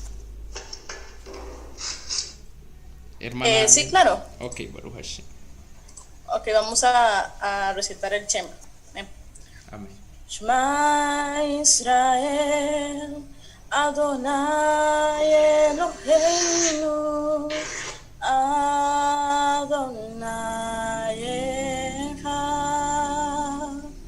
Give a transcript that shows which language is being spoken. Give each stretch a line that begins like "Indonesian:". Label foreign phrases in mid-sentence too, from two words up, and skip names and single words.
Spanish: Hermana. Sí, claro.
Hebrew: Ok, ברוך השם.
Spanish: Ok, vamos a recitar el Shema. Amén.
Hebrew: שמע ישראל, אדוני אלוהינו, אדוני אחד.